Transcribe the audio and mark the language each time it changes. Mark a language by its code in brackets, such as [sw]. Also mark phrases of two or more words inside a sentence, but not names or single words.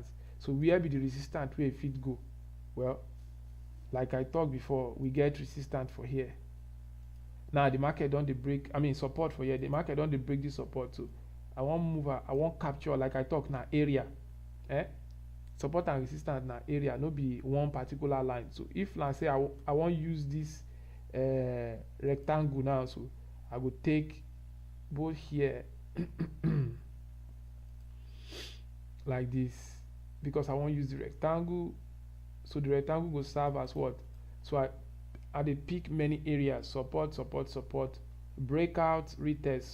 [pcm] So where be the resistance where e fit go? Well, like I talked before, we get resistance for here. Now the market don dey break, support for here. The market don dey break this support. So I wan move, I wan capture, like I talk, na area. Support and resistance na area, no be one particular line. So if na say I wan use this rectangle now, so I go take both here like this, because I wan use the rectangle. So the rectangle go serve as what? So I dey pick many areas: support, breakout, retest.